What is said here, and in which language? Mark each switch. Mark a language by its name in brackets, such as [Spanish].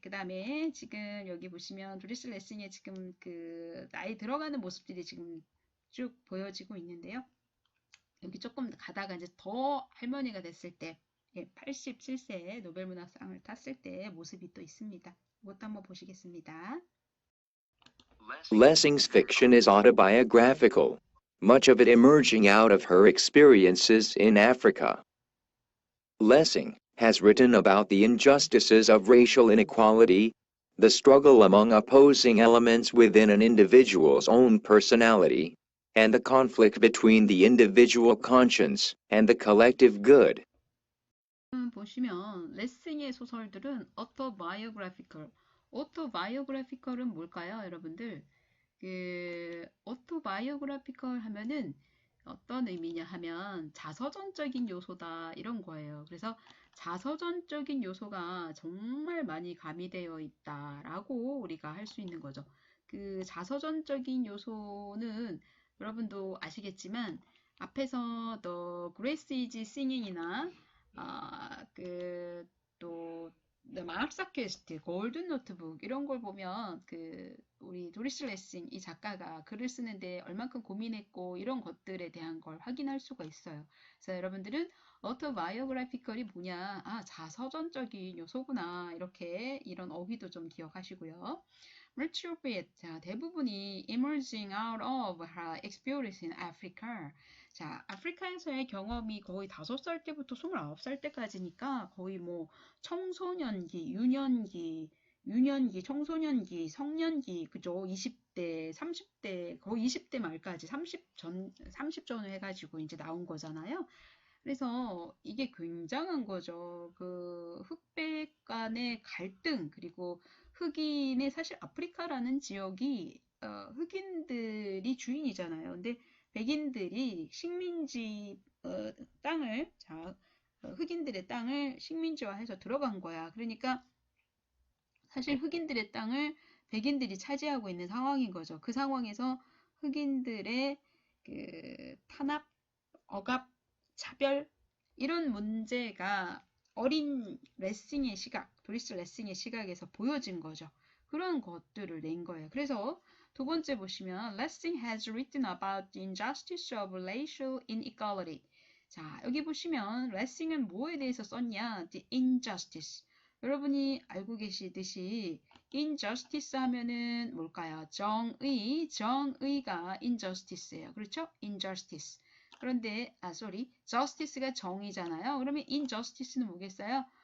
[Korean] 그 다음에 지금 여기 보시면 도리스 레싱의 지금 그 나이 들어가는 모습들이 지금 쭉 보여지고 있는데요. 여기 조금 가다가 이제 더 할머니가 됐을 때, 87세에 노벨문학상을 탔을 때 모습이 또 있습니다. 이것도 한번 보시겠습니다. [English] Lessing's fiction is autobiographical, much of it emerging out of her experiences in Africa. Lessing has written about the injustices of racial inequality, the struggle among opposing elements within an individual's own personality, and the conflict between the individual conscience and the collective good. [Korean] 보시면 레싱의 소설들은 autobiographical. autobiographical 은 뭘까요, 여러분들? 그 autobiographical 하면은 어떤 의미냐 하면 자서전적인 요소다 이런 거예요. 그래서 자서전적인 요소가 정말 많이 가미되어 있다라고 우리가 할 수 있는 거죠. 그 자서전적인 요소는 여러분도 아시겠지만 앞에서 The Grace is Singing이나 그또 마을사 퀘스트, 골든 노트북 이런 걸 보면 그 우리 도리스 레싱 이 작가가 글을 쓰는데 얼만큼 고민했고 이런 것들에 대한 걸 확인할 수가 있어요. 그래서 여러분들은 autobiographyical이 뭐냐? 자서전적인 요소구나. 이렇게 이런 어휘도 좀 기억하시고요. [English] Much of it, [Korean] 자, 대부분이 [English] emerging out of her experience in Africa. [Korean] 자, 아프리카에서의 경험이 거의 5살 때부터 29살 때까지니까 거의 뭐 청소년기, 유년기, 청소년기, 성년기, 그죠? 20대, 30대, 거의 20대 말까지 30 전후 해가지고 이제 나온 거잖아요. 그래서 이게 굉장한 거죠. 그 흑백 간의 갈등, 그리고 흑인의 사실 아프리카라는 지역이 흑인들이 주인이잖아요. 근데 백인들이 식민지 땅을 흑인들의 땅을 식민지화해서 들어간 거야. 그러니까 사실 흑인들의 땅을 백인들이 차지하고 있는 상황인 거죠. 그 상황에서 흑인들의 그 탄압, 억압, 차별 이런 문제가 어린 레싱의 시각, 도리스 레싱의 시각에서 보여진 거죠. 그런 것들을 낸 거예요. 그래서 두 번째 보시면 [English] Lessing has written about the injustice of racial inequality. [Korean] 자, 여기 보시면 레싱은 뭐에 대해서 썼냐? [English] The injustice. [Korean] 여러분이 알고 계시듯이 injustice 하면은 뭘까요? 정의가 injustice예요. 그렇죠? injustice. 그런데 justice가 정의잖아요. 그러면 injustice는 뭐겠어요?